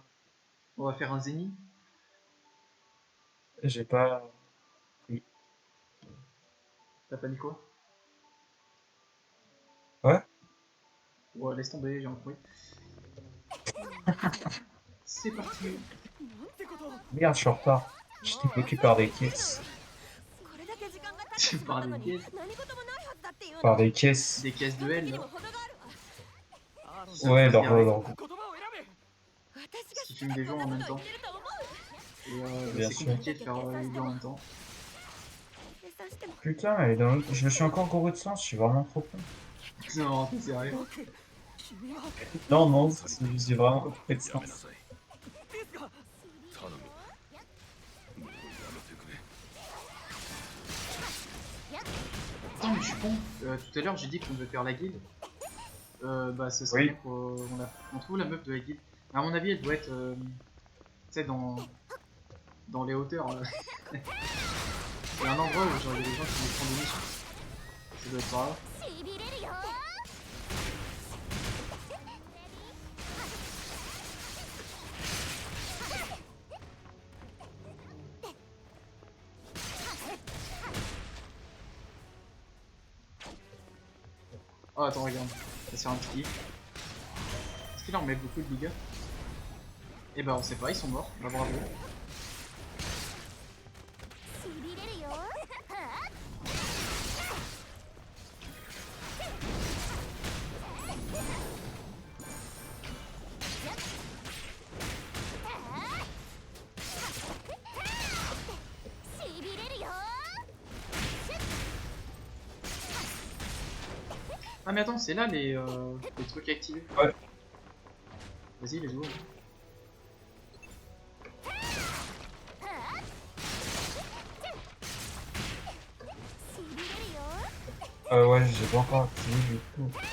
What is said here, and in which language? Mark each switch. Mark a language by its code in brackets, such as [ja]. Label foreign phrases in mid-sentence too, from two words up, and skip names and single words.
[fr] On va faire un zénith. J'ai pas. Oui. T'as pas dit quoi? Ouais. Ouais, laisse tomber, j'ai un bruit. C'est parti. [ja] なんてこと [fr] Merde, je suis en retard. J'étais bloqué par des caisses. [ja] これだけ時間が経ってし [fr] Tu [ja] まった [fr] parles [ja] の [fr] des [ja] に [fr] caisses. [ja] 何事もないはずだっていうの [fr] Par des caisses. Des caisses de L [ja] に [fr] là. [ja] も程があるわアーロン [fr] Ouais, Ça, leur. [ja] 言葉を選べ私が [fr] Qui filme des gens en même temps. [ja] 言ってると思う [fr] Et Bien c'est sûr. compliqué de faire les deux en même temps. [ja] 計算しても [fr] Putain, elle est dans le... Je me suis encore gouré de sens, je suis vraiment trop con. Non, t'es sérieux? [ja] 君は [fr] Non, non, j'ai vraiment gouré de [ja] やめな [fr] sens. [ja] さいですが頼むもうやめてくれ [fr] attends, mais je suis con. Tout à l'heure, j'ai dit qu'on devait faire la guilde. Bah, ce serait Oui. bien qu'on trouve la meuf de la guilde. À mon avis, elle doit être, tu sais, dans les hauteurs. Il y a un endroit où genre, il y a des gens qui me prennent des missions. Ça doit être par là. [ja] しびれるよ [fr] Oh, attends, regarde. Ça sert un petit kiff. Est-ce qu'il en met beaucoup de dégâts? Eh ben, on sait pas, ils sont morts. Bah, bravo. [ja] しびれるよ しびれるよ [fr] Ah, mais attends, c'est là les trucs activés. Ouais. Vas-y, les ouvre. Ouais, j'ai pas encore activé du coup.